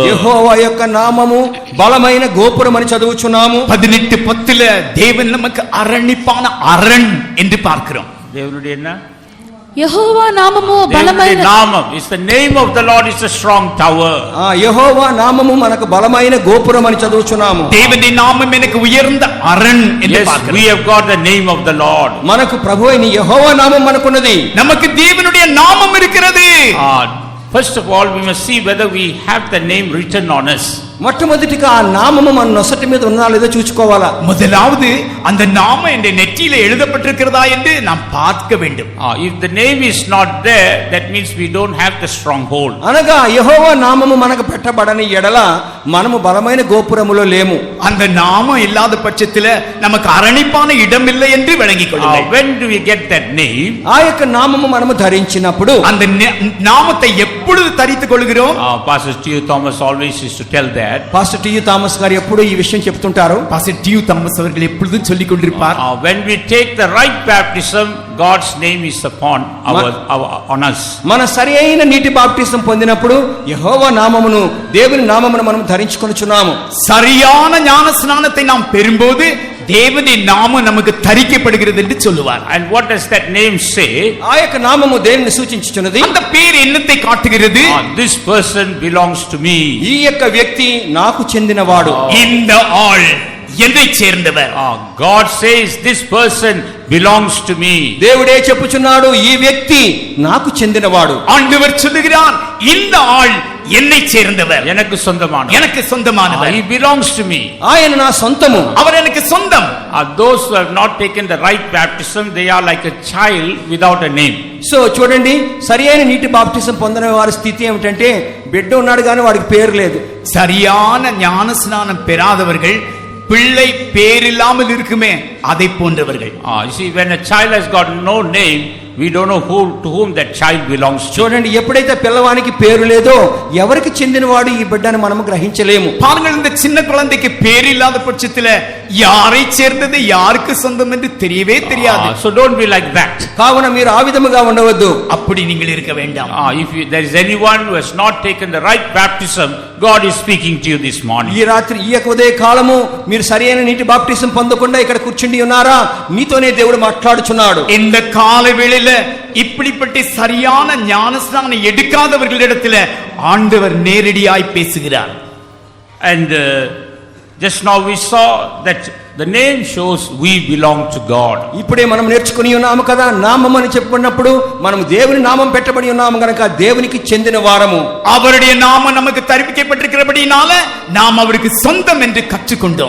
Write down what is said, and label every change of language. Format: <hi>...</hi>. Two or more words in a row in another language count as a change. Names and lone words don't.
<te>యెహోవా యొక్క నామము బలమైన గోపురం అని చదువుచున్నాము.</te> <ta>18:10 தேவன் நமக்கு அரணிப்பான அரண் என்று பார்க்கிறோம். దేవుడి என்ன?</ta> <te>యెహోవా నామము బలమైన</te> <en>నామం is the name of the Lord is a strong tower.</en> <te>యెహోవా నామము మనకు బలమైన గోపురం అని చదువుచున్నాము.</te> <ta>தேவனுடைய நாமம் எனக்கு உயர்ந்த அரண் என்று</ta> <en>Yes,</en> <ta>பார்க்கிறோம்.</ta> <en>we have got the name of the Lord.</en> <te>మనకు ప్రభువైన యెహోవా నామం మనకున్నది.</te> <ta>நமக்கு தேவனுடைய நாமம் இருக்கிறது.</ta> <en>First of all, we must see whether we have the name written on us.</en> <te>మొట్టమొదటిగా ఆ నామము మన నొసటి మీద ఉన్నా లేదో చూసుకోవాలా.</te> <ta>முதலாவது அந்த நாமம் என்ற நெற்றியில எழுதப்பட்டிருக்கிறதா என்று நாம் பார்க்க வேண்டும்.</ta> <en>If the name is not there, that means we don't have the stronghold.</en> <te>అనగా యెహోవా నామము మనకు పెట్టబడని ఎడల మనము బలమైన గోపురములో లేము.</te> <ta>அந்த நாமம் இல்லாத பட்சத்துல நமக்கு அரணிப்பான இடம் இல்லை என்று விளங்கிக் கொள்ளுங்கள்.</ta> <en>When do we get that name?</en> <te>ఆ యొక్క నామము మనము ధరించినప్పుడు</te> <ta>அந்த நாமத்தை எப்பொழுது தரித்துக் கொள்கிறோம்?</ta> <en>Pastor T. Thomas always used to tell that.</en> <te>పాస్టర్ టి థామస్ గారు ఎప్పుడు ఈ విషయం చెప్తుంటారు.</te> <ta>பாஸ்டர் டியூ தாமஸ் அவர்கள் எப்பொழுதும் சொல்லிக் கொண்டிருப்பார்.</ta> <en>When we take the right baptism, God's name is upon on us.</en> <te>మన సరియైన నీటి బాప్టిజం పొందినప్పుడు యెహోవా నామమును దేవుని నామమును మనం ధరించుకొనుచున్నాము.</te> <ta>சரியான ஞான ஸ்நானத்தை நாம் பெறும்போது தேவனுடைய நாமம் நமக்கு தரிக்கப்படுகிறது என்று சொல்லுவார்.</ta> <en>And what does that name say?</en> <te>ఆ యొక్క నామము దేనిని సూచించుచున్నది?</te> <ta>அந்த பேர் என்னத்தை காட்டுகிறது?</ta> <en>This person belongs to me.</en> <te>ఈ యొక్క వ్యక్తి నాకు చెందినవాడు.</te> <ta>இந்த ஆள் என்னை சேர்ந்தவர்.</ta> <en>God says this person belongs to me.</en> <te>దేవుడే చెప్పుచున్నాడు ఈ వ్యక్తి నాకు చెందినవాడు.</te> <ta>ஆண்டவர் சொல்லுகிறார் இந்த ஆள் என்னை சேர்ந்தவர், எனக்கு சொந்தமானவர், எனக்கு சொந்தமானவர்.</ta> <en>He belongs to me.</en> <te>ఆయన నా సొంతము.</te> <ta>அவர் எனக்கு சொந்தம்.</ta> <en>Those who have not taken the right baptism, they are like a child without a name.</en> <te>సో చూడండి, సరియైన నీటి బాప్టిజం పొందిన వారి స్థితి ఏమిటంటే బిడ్డ ఉన్నాడు కానీ వాడికి పేరు లేదు.</te> <ta>சரியான ஞான ஸ்நானம் பெறாதவர்கள் பிள்ளை பேரில்லாமல் இருக்குமே அதை போன்றவர்கள்.</ta> <en>You see, when a child has got no name, we don't know to whom that child belongs to.</en> <te>చూడండి, ఎప్పుడైతే పిల్లవానికి పేరు లేదో ఎవరికి చెందినవాడు ఈ బిడ్డను మనము గ్రహించలేము.</te> <ta>பாருங்கள், இந்த சின்ன குழந்தைக்கு பேர் இல்லாத பட்சத்தில் யாரை சேர்ந்தது யாருக்கு சொந்தம் என்று தெரியவே தெரியாது.</ta> <en>So don't be like that.</en> <te>కావున మీరు ఆ విధముగా ఉండవద్దు.</te> <ta>அப்படி நீங்கள் இருக்க வேண்டாம்.</ta> <en>If there is anyone who has not taken the right baptism, God is speaking to you this morning.</en> <te>ఈ రాత్రి ఈ యొక్క ఉదయ కాలము మీరు సరైన నీటి బాప్టిజం పొందకుండా ఇక్కడ కూర్చుండి ఉన్నారా? మీతోనే దేవుడు మాట్లాడుచున్నాడు.</te> <ta>இந்த கால வேளையில இப்படிப்பட்ட சரியான ஞானஸ்நானம் எடுக்காதவர்களிடத்துல ஆண்டவர் நேரடியாய் பேசுகிறார்.</ta> <en>And just now we saw that the name shows we belong to God.</en> <te>ఇప్పుడే మనం నేర్చుకుని ఉన్నాము కదా, నామం అని చెప్పినప్పుడు మనం దేవుని నామం పెట్టబడి ఉన్నాము గనుక దేవునికి చెందిన వారము.</te> <ta>அவருடைய நாமம் நமக்கு தரிப்பிக்கப்பட்டிருக்கிறபடினால நாம் அவருக்கு சொந்தம் என்று கற்றுக்கொண்டோம்.</ta>